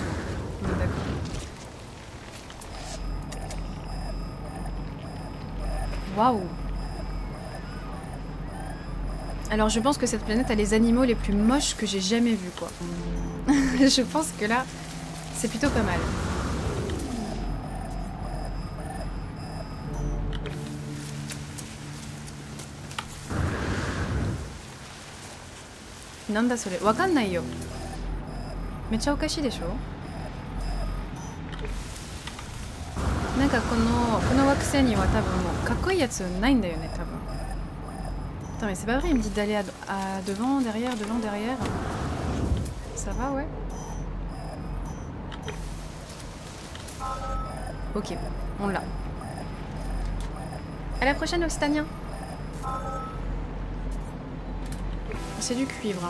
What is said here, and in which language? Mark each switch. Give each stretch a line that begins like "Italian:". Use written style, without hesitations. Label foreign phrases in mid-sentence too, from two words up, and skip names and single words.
French: On est d'accord. Waouh! Alors je pense que cette planète a les animaux les plus moches que j'ai jamais vus, quoi. Je pense que là, c'est plutôt pas mal.
Japanese: なんだそれ? わかんないよ。めっちゃおかしいでしょ? なんかこの惑星には多分もうかっこいいやつないんだよね、
French: 多分。Attends, mais c'est pas vrai, il me dit d'aller à devant, derrière, devant, derrière. Ça va, ouais. Ok, on l'a. À la prochaine, Occitanien. C'est du cuivre.